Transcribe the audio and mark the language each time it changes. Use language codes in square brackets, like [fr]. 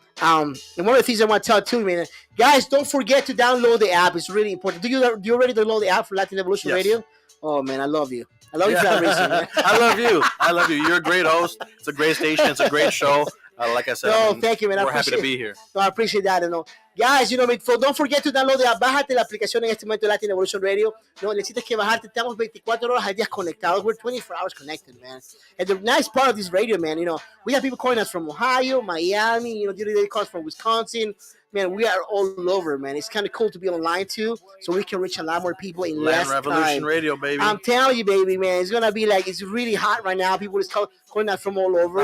[en] And one of the things I want to tell too, man, guys, don't forget to download the app. It's really important. Do you already download the app for Latin Evolution Radio? Oh man, I love you. I love you for that reason, man. I love you. You're a great host. It's a great station. It's a great show. Like I said, thank you, man. We're happy to be here. No, I appreciate that. Guys, don't forget to download the app. [es] Bájate la aplicación en este momento de Latin Evolution Radio. No, necesitas que bajarte. Estamos 24 horas al día conectados. [en] We're 24 hours connected, man. And the nice part of this radio, man, we have people calling us from Ohio, Miami, the other day they call us from Wisconsin. Man, we are all over, man. It's kind of cool to be online, too, so we can reach a lot more people in less Revolution time. Radio, baby. I'm telling you, baby, man. It's going to be it's really hot right now. People is calling us from all over.